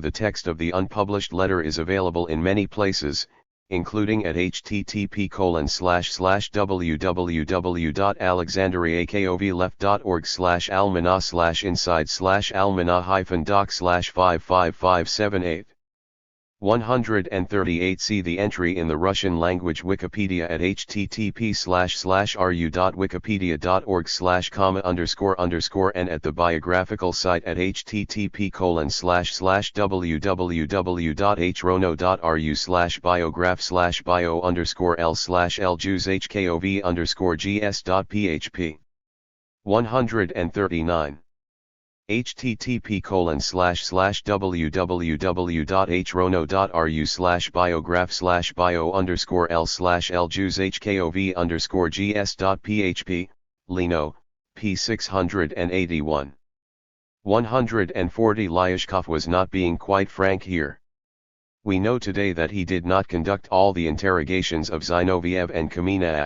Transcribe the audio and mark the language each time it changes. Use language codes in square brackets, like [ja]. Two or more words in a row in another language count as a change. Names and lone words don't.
[en] The text of the unpublished letter is available in many places, including at http://www.alexandriakovleft.org/almana/inside/almana-doc/55578. 138. See the entry in the Russian language Wikipedia at http://ru.wikipedia.org/comma___ and at the biographical site at http://www.hrono.ru/bio-l/ljuzhkov_gs.php. 139. http://www.hrono.ru/biograph/bio_l/ljuzhkov_gs.php, Lino, p. 681. 140. Lyashkov was not being quite frank here. We know today that he did not conduct all the interrogations of Zinoviev and Kamina.